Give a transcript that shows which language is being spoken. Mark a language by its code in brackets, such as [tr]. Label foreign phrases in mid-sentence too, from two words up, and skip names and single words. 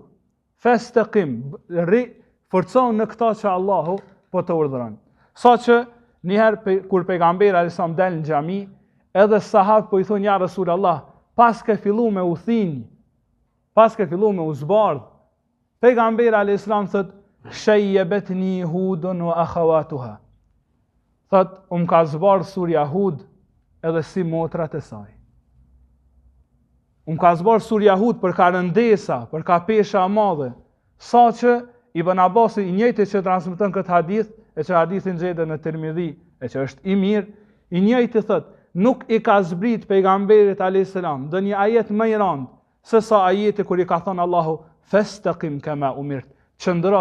[sq] Fastaqim, forcon në këta që Allahu po të urdhëron. Saqë njëherë kur pejgamberi [ar] عليه السلام [sq] del në xhami, edhe sahabët po i thonë [ar] يا رسول الله, [sq] pas ke fillu me u thinj, pas ke fillu me u zbardh. Pejgamberi [ar] عليه السلام [sq] thot: [ar] "شيبتني هود وأخواتها." [sq] Thot, ka zbardh surja Hud edhe si motrat e saj. Ka zbardh surja Hud për ka rëndesa, për ka pesha e madhe, sa që Ibn Abbasi i njëjti që transmeton këtë hadith, e që hadithin gjetë në Tirmidhi, e që është i mirë, i njëjti thot, nuk i ka zbrit pejgamberit [ar] عليه السلام [sq] ndonjë ajet më i rëndë se sa ajeti kur i ka thënë Allahu: [ar] "فاستقم كما أمرت."